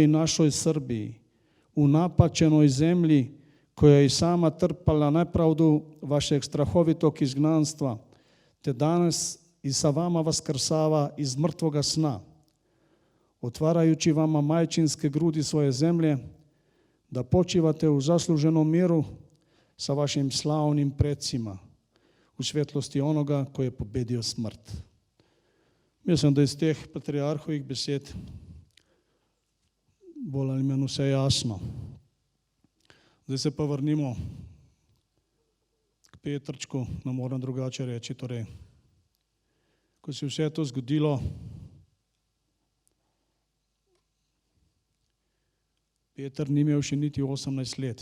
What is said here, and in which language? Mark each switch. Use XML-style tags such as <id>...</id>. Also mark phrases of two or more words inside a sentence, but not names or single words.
<sr>našoj Srbiji, u napačenoj zemlji koja je i sama trpala nepravdu vašeg strahovitog izgnanstva, te danas i sa vama vaskrsava iz mrtvoga sna, otvarajući vama majčinske grudi svoje zemlje, da počivate u zasluženom miru sa vašim slavnim predsima, u svjetlosti onoga koji je pobedio smrt.</sr> <sl>Mislim, da iz teh patriarhovih besed bolj ali manj vse jasno. Zdaj se pa vrnimo k Petrčku, ne moram drugače reči. Torej, ko se vse to zgodilo, Peter ni imel še niti 18 let.</sl>